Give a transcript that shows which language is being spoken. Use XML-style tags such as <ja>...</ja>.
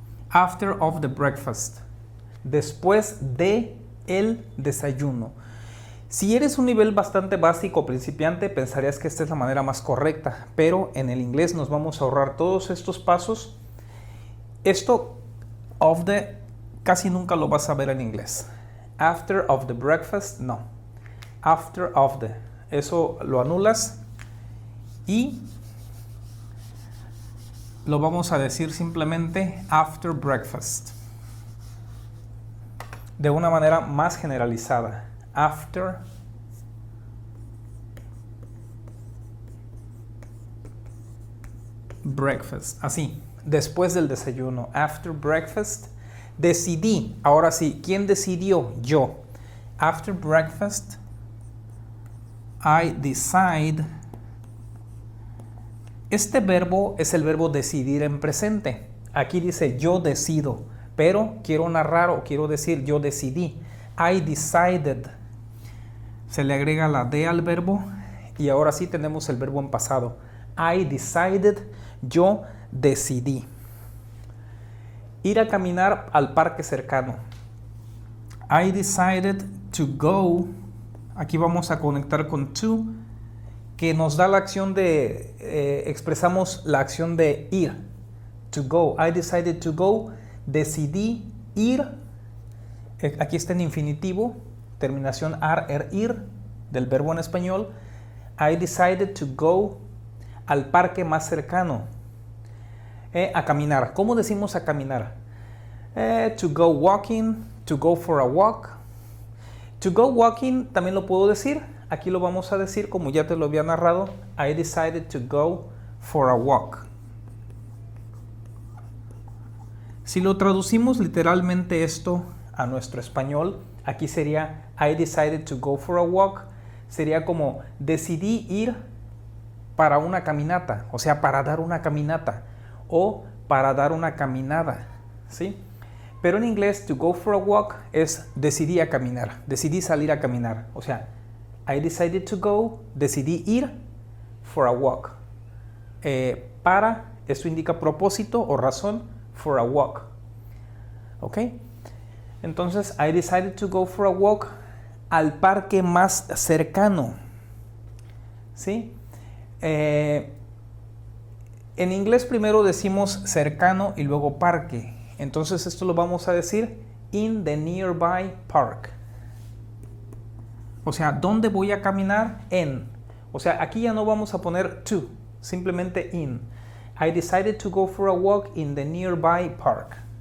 <en>After of the breakfast.</en> <es>Después de el desayuno. Si eres un nivel bastante básico principiante, pensarías que esta es la manera más correcta, pero en el inglés nos vamos a ahorrar todos estos pasos. Esto</es> <en>of the</en> <es>casi nunca lo vas a ver en inglés.</es> <en>After of the breakfast, no. After of the.</en> <es>Eso lo anulas y lo vamos a decir simplemente</es> <en>after breakfast.</en> <es>De una manera más generalizada.</es> <en>After breakfast.</en> <es>Así, después del desayuno.</es> <en>After breakfast.</en> <es>Decidí. Ahora sí, ¿quién decidió? Yo.</es> <en>After breakfast, I decide.</en> <es>Este verbo es el verbo decidir en presente. Aquí dice yo decido, pero quiero narrar o quiero decir yo decidí.</es> <en>I decided.</en> <es>Se le agrega la D al verbo y ahora sí tenemos el verbo en pasado.</es> <en>I decided,</en> <es>yo decidí. Ir a caminar al parque cercano.</es> <en>I decided to go.</en> <es>Aquí vamos a conectar con to, que nos da la acción de, expresamos la acción de ir.</es> <en>To go. I decided to go.</en> <es>Decidí ir. Aquí está en infinitivo. Terminación ar, ir, del verbo en español.</es> <en>I decided to go</en> <es>al parque más cercano. A caminar. ¿Cómo decimos a caminar?</es> <en>To go walking, to go for a walk.</en> <es>To go walking también lo puedo decir. Aquí lo vamos a decir como ya te lo había narrado.</es> <en>I decided to go for a walk.</en> <es>Si lo traducimos literalmente esto a nuestro español, aquí sería</es> <en>I decided to go for a walk.</en> <es>Sería como decidí ir para una caminata, o sea, para dar una caminata o para dar una caminada, ¿sí? Pero en inglés,</es> <en>to go for a walk</en> <es>es decidí a caminar, decidí salir a caminar. O sea,</es> <en>I decided to go,</en> <es>decidí ir</es> <en>for a walk.</en> <es>Esto indica propósito o razón,</es> <en>for a walk.</en> <es>¿Ok? Entonces,</es> <en>I decided to go for a walk.</en> <es>al parque más cercano. ¿Sí? En inglés primero decimos cercano y luego parque. Entonces esto lo vamos a decir</es> <en>in the nearby park.</en> <es>O sea, ¿dónde voy a caminar? En. O sea, aquí ya no vamos a poner to, simplemente in.</es> <en>I decided to go for a walk in the nearby park.</en>